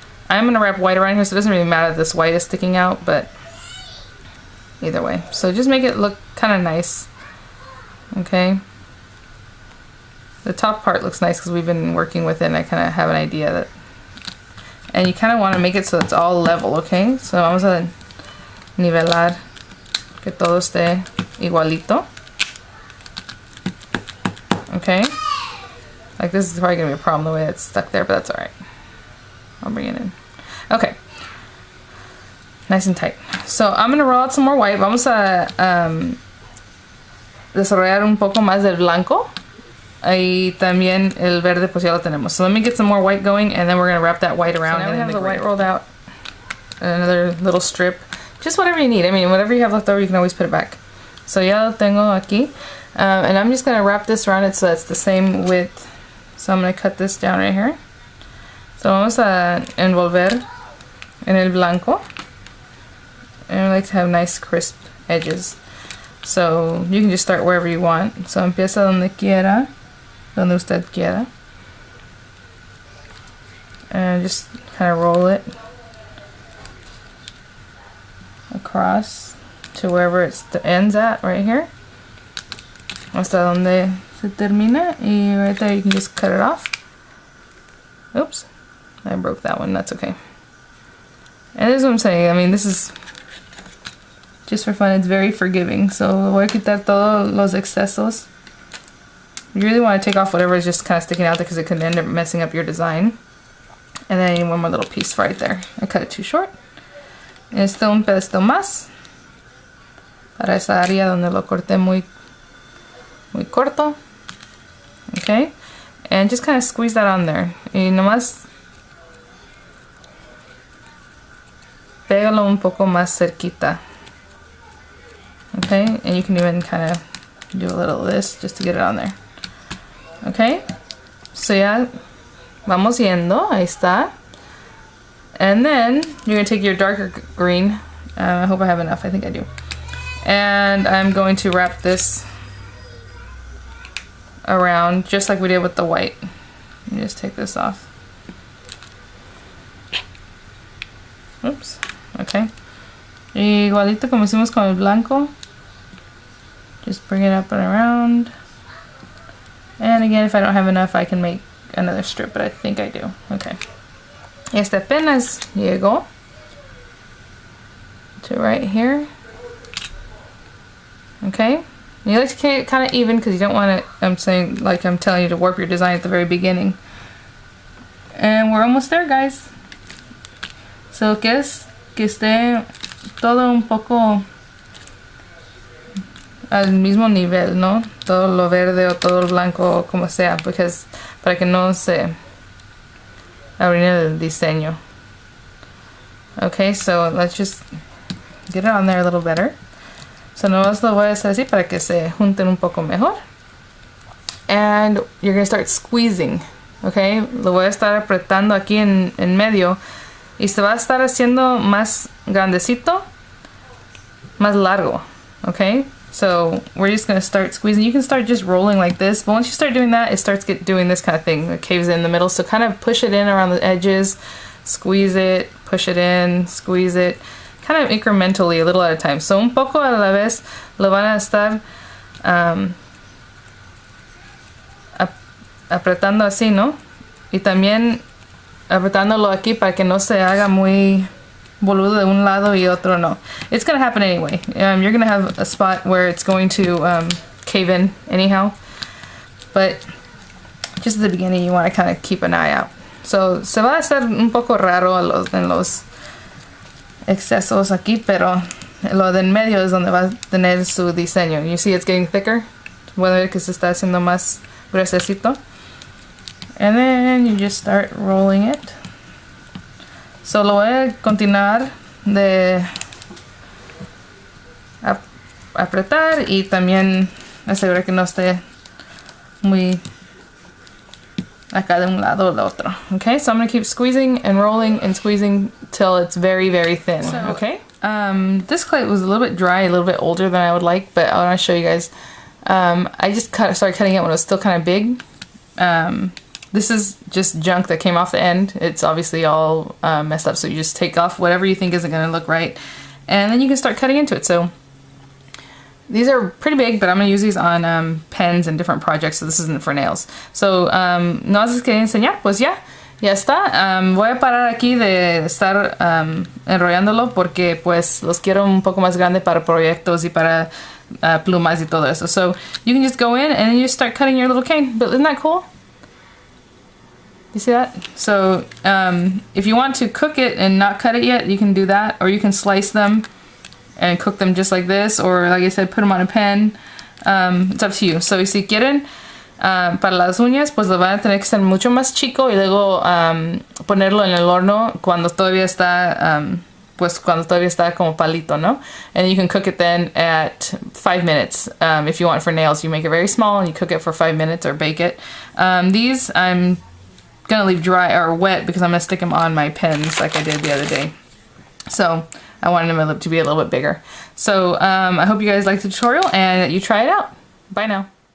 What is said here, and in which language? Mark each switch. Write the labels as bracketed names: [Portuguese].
[English] I'm gonna wrap white around here, so it doesn't really matter if this white is sticking out, but either way. So just make it look kind of nice. Okay, the top part looks nice because we've been working with it, and I kind of have an idea that, and you kind of want to make it so it's all level. [Spanish] Okay, so vamos a nivelar que todo esté igualito. [English] Okay, like this is probably gonna be a problem the way it's stuck there, but that's alright. I'll bring it in. Okay, nice and tight. So I'm gonna roll out some more white. [Spanish] Vamos a desarrollar un poco más del blanco, y también el verde pues ya lo tenemos. [English] So let me get some more white going, and then we're gonna wrap that white around. So now we have the white rolled out. Another little strip, just whatever you need. I mean, whatever you have left over, you can always put it back. So [Spanish] ya lo tengo aquí, [English] and I'm just gonna wrap this around it so that's the same width. So I'm gonna cut this down right here. So [Spanish] vamos a envolver en el blanco, [English] and I like to have nice crisp edges. So you can just start wherever you want. So [Spanish] empieza donde quiera, donde usted quiera, [English] and just kind of roll it across to wherever it ends at, right here. [Spanish] Hasta donde se termina, y [English] right there you can just cut it off. Oops, I broke that one. That's okay. And this is what I'm saying. I mean, this is just for fun. It's very forgiving. [Spanish] So voy a quitar todos los excesos. [English] You really want to take off whatever is just kind of sticking out there, because it can end up messing up your design. And then I need one more little piece right there. I cut it too short. [Spanish] Este un pedacito más para esa área donde lo corté muy corto. [English] Okay, and just kind of squeeze that on there. [Spanish] Y nomás pégalo un poco más cerquita. [English] Okay, and you can even kind of do a little of this just to get it on there. [Spanish] Okay, so ya vamos yendo, ahí está. [English] And then you're going to take your darker green, I hope I have enough, I think I do. And I'm going to wrap this around just like we did with the white. Let me just take this off. Oops, okay. [Spanish] Igualito como hicimos con el blanco. [English] Just bring it up and around. And again, if I don't have enough, I can make another strip, but I think I do. Okay. [Spanish] Este apenas llegó [English] to right here. Okay. You like to keep it kind of even because you don't want to, I'm telling you to warp your design at the very beginning. And we're almost there, guys. [Spanish] So que esté todo un poco al mismo nivel, ¿no? Todo lo verde o todo lo blanco o como sea, because para que no se arruine el diseño. [English] Okay, so let's just get it on there a little better. [Spanish] So nomás lo voy a hacer así para que se junten un poco mejor. [English] And you're going to start squeezing. [Spanish] Okay, lo voy a estar apretando aquí en medio. Y se va a estar haciendo más grandecito, más largo. Okay, [English] So we're just gonna start squeezing. You can start just rolling like this, but once you start doing that, it starts doing this kind of thing. It caves in the middle. So kind of push it in around the edges, squeeze it, push it in, squeeze it, kind of incrementally, a little at a time. [Spanish] So un poco a la vez lo van a estar apretando así, ¿no? Y también apretándolo aquí para que no se haga muy boludo de un lado y otro no. [English] It's gonna happen anyway. You're gonna have a spot where it's going to cave in anyhow, but just at the beginning you want to kind of keep an eye out. [Spanish] So se va a hacer un poco raro en los excesos aquí, pero lo de en medio es donde va a tener su diseño. [English] You see it's getting thicker. [Spanish] Puede ver que se está haciendo más gruesecito. [English] And then you just start rolling it. [Spanish] So lo voy a continuar de apretar y también asegurar que no esté muy acá de un lado o del otro. [English] Okay, so I'm gonna keep squeezing and rolling and squeezing till it's very, very thin. So, okay. This clay was a little bit dry, a little bit older than I would like, but I want to show you guys. I just started cutting it when it was still kind of big. This is just junk that came off the end. It's obviously all messed up, so you just take off whatever you think isn't going to look right, and then you can start cutting into it. So these are pretty big, but I'm going to use these on pens and different projects, so this isn't for nails. [Spanish] So no más les quería enseñar, pues ya está. Voy a parar aquí de estar enrollándolo porque pues los quiero un poco más grande para proyectos y para plumas y todo eso. [English] So you can just go in and then you start cutting your little cane. But isn't that cool? You see that? So if you want to cook it and not cut it yet, you can do that, or you can slice them and cook them just like this, or like I said, put them on a pen. It's up to you. [Spanish] So si quieren para las uñas, pues lo van a tener que ser mucho más chico y luego ponerlo en el horno cuando todavía está cuando todavía está como palito, ¿no? [English] And you can cook it then at 5 minutes. If you want for nails, you make it very small and you cook it for 5 minutes or bake it. These I'm gonna leave dry or wet because I'm gonna stick them on my pens like I did the other day. So I wanted them to be a little bit bigger. So I hope you guys liked the tutorial and that you try it out. Bye now.